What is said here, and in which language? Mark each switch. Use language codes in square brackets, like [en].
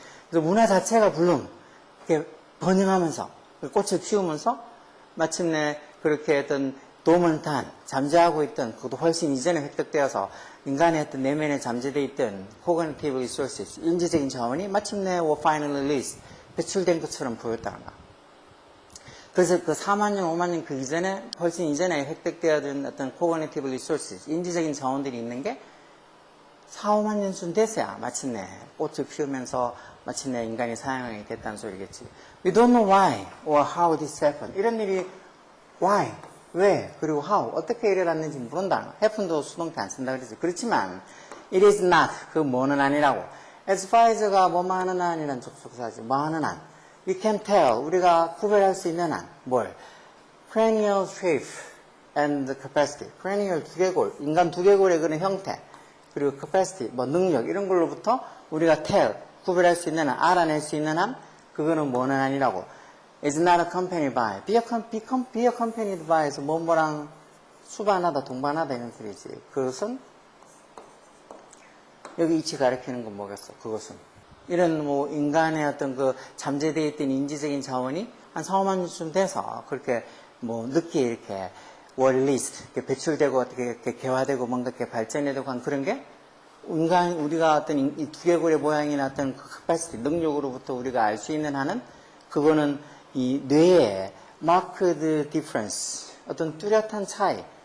[ko] 그래서 문화 자체가 이렇게 번영하면서, 꽃을 피우면서 마침내 그렇게 어떤 도먼트한, 잠재하고 있던, 그것도 훨씬 이전에 획득되어서 인간의 어떤 내면에 잠재되어 있던 [en] cognitive resources, [ko] 인지적인 자원이 마침내 [en] were finally released, [ko] 배출된 것처럼 보였다는 거. 그래서 그 4만 년, 5만 년 그 이전에, 훨씬 이전에 획득되어진 어떤 [en] cognitive resources, [ko] 인지적인 자원들이 있는 게 4, 5만 년쯤 됐어야 마침내 꽃을 피우면서 마침내 인간이 사용하게 됐다는 소리겠지. [en] We don't know why or how this happened. [ko] 이런 일이 why, 왜, 그리고 how, 어떻게 일어났는지 모른다. happen도 수동태 안 쓴다 그러지. 그렇지만 [en] it is not, [ko] 그 뭐는 아니라고. [en] as far as [ko] 가 뭐뭐 하는 한이란 접속사지. 뭐 하는 한. [en] We can tell, [ko] 우리가 구별할 수 있는 한. 뭘? [en] cranial shape and capacity. [ko] cranial 두개골, 인간 두개골의 그런 형태. 그리고 capacity, 뭐 능력 이런 걸로부터 우리가 tell, 구별할 수 있는 한, 알아낼 수 있는 한, 그거는 뭐는 아니라고. [en] is not accompanied by, be accompanied by [ko] 에서 뭐뭐랑 수반하다, 동반하다 이런 소리지. 그것은 여기 이치 가리키는 건 뭐겠어? 그것은 이런 뭐 인간의 어떤 그 잠재되어 있던 인지적인 자원이 한 4, 5만 년쯤 돼서 그렇게 뭐 늦게 이렇게 released, 이렇게 배출되고 어떻게 이렇게 개화되고 뭔가 이렇게 발전되고 한 그런 게 인간, 우리가 어떤 이 두개골의 모양이나 어떤 그 capacity, 능력으로부터 우리가 알 수 있는 한은 그거는 이 뇌의 [en] marked difference, [ko] 어떤 뚜렷한 차이,